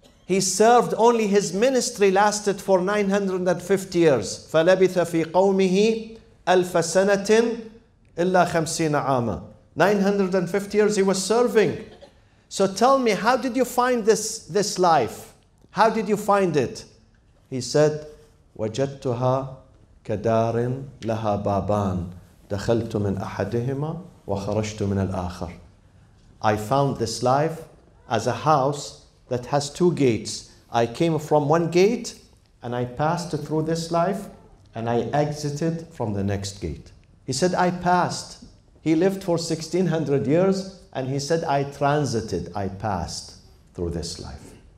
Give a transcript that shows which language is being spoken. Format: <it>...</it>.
<en>He served, only his ministry lasted for 950 years.</en> <ar>فَلَبِثَ فِي قَوْمِهِ أَلْفَ سَنَةٍ إِلَّا 50 عَامًا.</ar> <en>950 years he was serving. So tell me, how did you find this life? How did you find it? He said,</en> <ar>وَجَدْتُهَا كَدَارٍ لَهَا بَابَانٍ دَخَلْتُ مِنْ أَحَدِهِمَا وَخَرَجْتُ مِنَ الْآخَرِ.</ar> <en>I found this life as a house that has two gates. I came from one gate and I passed through this life and I exited from the next gate. He said, I passed. He lived for 1600 years and he said, I transited, I passed through this life.</en>